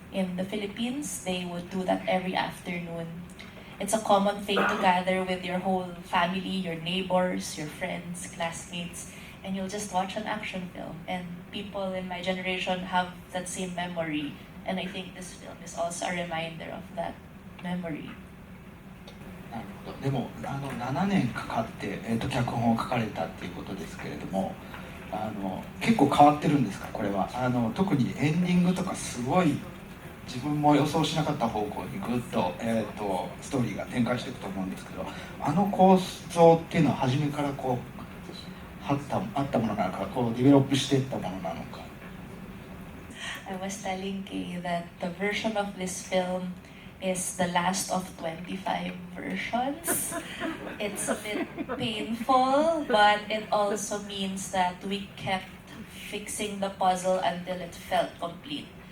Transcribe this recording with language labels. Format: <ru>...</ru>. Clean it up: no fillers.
<en>In the Philippines, they would do that every afternoon. It's a common thing to gather with your whole family, your neighbors, your friends, classmates, and you'll just watch an action film. And people in my generation have that same memory. And I think this film is also a reminder of that memory.</en> <ja>なるほど。でも7年かかって、脚本を書かれたっていうことですけれども、結構変わってるんですか、これは。特にエンディングとかすごい自分も予想しなかった方向にぐっと、ストーリーが展開していくと思うんですけど、構造っていうのは初めからこうあったものなのか、こうディベロップしていったものなのか。</ja> <en>I was telling Kay that the version of this film is the last of 25 versions. It's a bit painful, but it also means that we kept fixing the puzzle until it felt complete.</en>